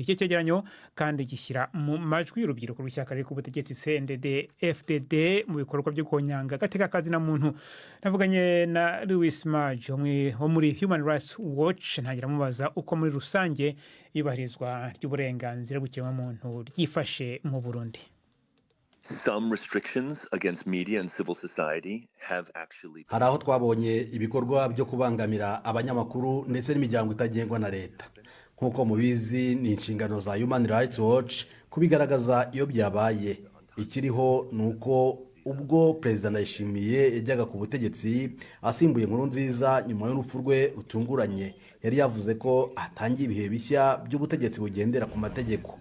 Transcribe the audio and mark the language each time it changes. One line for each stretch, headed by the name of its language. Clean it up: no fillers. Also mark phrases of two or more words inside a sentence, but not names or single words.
Kinyarwanda: Icyo cyegeranyo kandi gishyira mu majwi urubyiruko rw'ishyaka riri ku butegetsi CNDD FDD mu bikorwa byo konyanga agateka kazina muntu. Navuganye na Louis Maj wo muri Human Rights Watch ntagira mubaza uko muri rusange ibahirizwa ry'uburenganzira bw'ikiremwamuntu ryifashe mu Burundi.
English: Some restrictions against media and civil society have actually.
Kinyarwanda: Hari aho twabonye ibikorwa byo kubangamira abanyamakuru ndetse n'imiryango itagengwa na leta. nk'uko mubizi ni inshingano za Human Rights Watch kubigaragaza iyo byabaye. Ikiriho ni uko ubwo Perezida Ndayishimiye yajyaga ku butegetsi asimbuye Nkurunziza nyuma y'urupfu rwe rutunguranye, yari yavuze ko atangiye ibihe bishya by'ubutegetsi bugendera ku mategeko.